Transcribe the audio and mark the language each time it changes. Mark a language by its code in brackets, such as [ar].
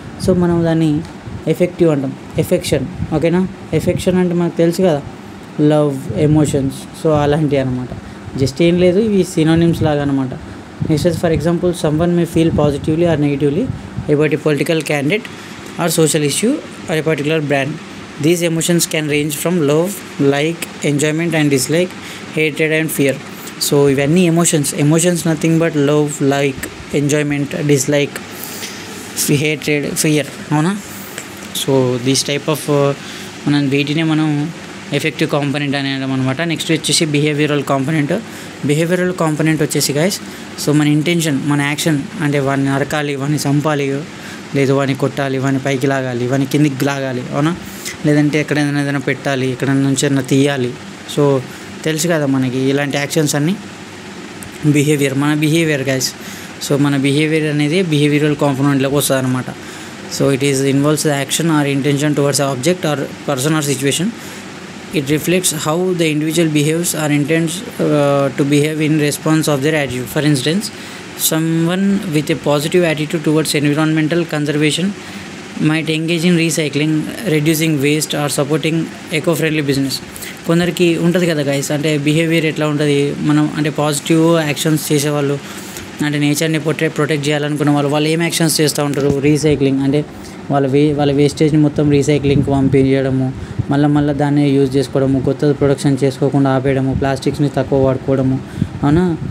[te] So మనం దాన్ని effective అంటాం, ఎఫెక్షన్. ఓకేనా? ఎఫెక్షన్ అంటే మనకు తెలుసు కదా, లవ్, ఎమోషన్స్. సో అలాంటివి అనమాట. [en] just [te] ఏం లేదు, ఇవి సినోనిమ్స్ లాగా అనమాట. [en] Next for example, someone may feel positively or negatively about a political candidate or social issue or a particular brand. These emotions can range from love, like, enjoyment and dislike, hatred and fear. [te] So ఇవన్నీ emotions nothing but love, like, enjoyment, dislike, hatred, fear. అవునా? So [en] this type of [te] మనం వీటినే మనం effective component అని అనడం అనమాట. Next వచ్చేసి behavioural component. Behavioural component వచ్చేసి గైస్, సో మన ఇంటెన్షన్, మన యాక్షన్ అంటే వాడిని నరకాలి, వాడిని చంపాలి, లేదు వాడిని కొట్టాలి, వాడిని పైకి లాగాలి, వాడిని కిందికి లాగాలి. అవునా? లేదంటే ఎక్కడైనా ఏదైనా పెట్టాలి, ఎక్కడ నుంచి ఏదైనా తీయాలి. సో తెలుసు కదా మనకి ఇలాంటి యాక్షన్స్ అన్నీ బిహేవియర్, మన బిహేవియర్ గైస్. సో మన బిహేవియర్ అనేది బిహేవియరల్ కాంపోనెంట్లోకి వస్తుంది అనమాట. [en] So it is involves the action or intention towards object or person or situation. It reflects how the individual behaves or intents to behave in response of their attitude. For instance, someone with a positive attitude towards environmental conservation might engage in recycling, reducing waste or supporting eco-friendly business. [te] కొందరికి ఉంటుంది కదా guys, అంటే behaviour ఎట్లా ఉంటుంది, మనం అంటే positive actions చేసేవాళ్ళు, అంటే నేచర్ని ప్రొటెక్ట్ చేయాలనుకున్న వాళ్ళు ఏం యాక్షన్స్ చేస్తూ ఉంటారు? రీసైక్లింగ్, అంటే వాళ్ళ వేస్టేజ్ని మొత్తం రీసైక్లింగ్కి పంపించడము, మళ్ళీ దాన్ని యూజ్ చేసుకోవడము, కొత్త ప్రొడక్షన్ చేసుకోకుండా ఆపేయడము, ప్లాస్టిక్స్ని తక్కువ వాడుకోవడము. అవునా?